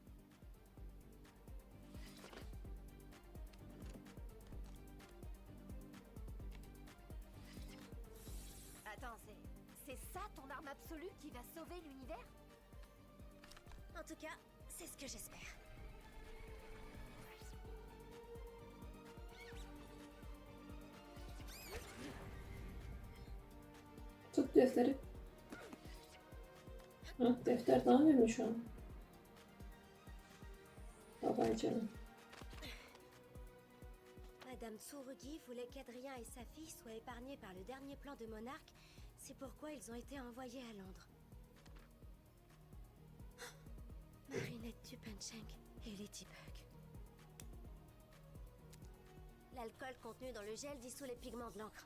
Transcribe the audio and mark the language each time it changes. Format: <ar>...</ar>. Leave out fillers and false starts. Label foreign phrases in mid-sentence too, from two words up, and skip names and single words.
<fr>Attends, c'est ça ton arme absolue qui va sauver l'univers? En tout cas, c'est ce que j'espère.</fr> <tr>Tut defteri. Ha, defter daha önemli şu an. Vay canım.</tr> <fr>Madame Tsurugi voulait qu'Adrien et sa fille soient épargnés par le dernier plan de Monarque. C'est pourquoi ils ont été envoyés à Londres. Marinette Tupancheng et Ladybug. L'alcool contenu dans le gel dissout les pigments de l'encre.</fr>